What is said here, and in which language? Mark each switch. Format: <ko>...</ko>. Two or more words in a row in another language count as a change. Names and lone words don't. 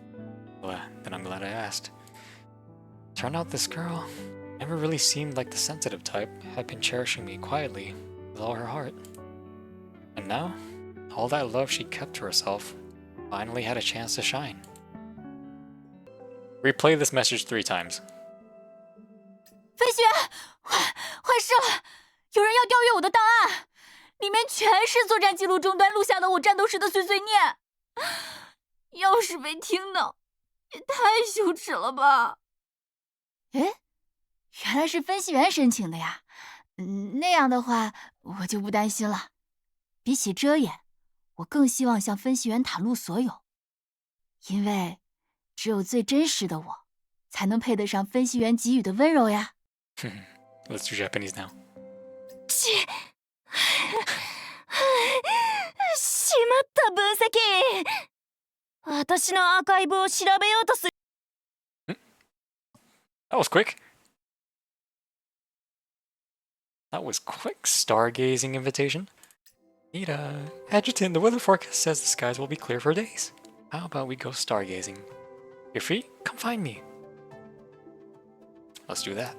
<en>Well, then I'm glad I asked. Turned out this girl never really seemed like the sensitive type, had been cherishing me quietly, with all her heart. And now, all that love she kept to herself finally had a chance to shine. Replay this message 3 times.</en> <zh>飞雪，坏事了！有人要调阅我的档案，里面全是作战记录终端录下的我战斗时的碎碎念。要是被听到，也太羞耻了吧！诶，原来是分析员申请的呀。那样的话，我就不担心了。比起遮掩，我更希望向分析员袒露所有，因为只有最真实的我，才能配得上分析员给予的温柔呀。</zh> <en>Let's do Japanese now.</en> <ja>しまった分析。私のアーカイブを調べようとする。</ja> <en>That was quick. That was quick. Stargazing invitation. Nita, Adjutant, the weather forecast says the skies will be clear for days. How about we go stargazing? You're free? Come find me. Let's do that.</en>